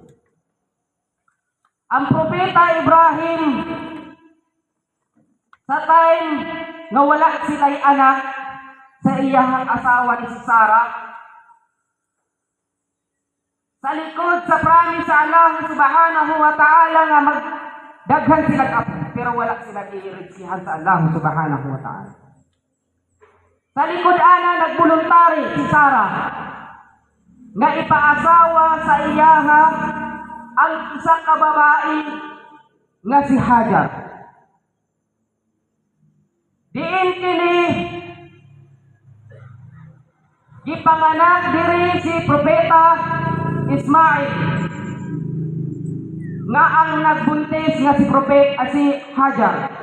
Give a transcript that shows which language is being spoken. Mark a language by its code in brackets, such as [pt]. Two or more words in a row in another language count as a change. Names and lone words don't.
[ceb] Ang propeta Ibrahim sa time nga wala sila'y anak sa iyahang asawa ni si Sarah, sa likod sa promise sa [ar] الله سبحانه وتعالى [ceb] nga magdaghan sila apo, pero wala sila iiriksihan sa [ar] الله سبحانه وتعالى. [ceb] Sa likod ana nagbuluntari si Sarah nga ipaasawa sa iyaha ang isa ka babae nga si Hajar. Diin kini gipanganak diri si propeta Ismail nga ang nagbuntis nga si si Hajar.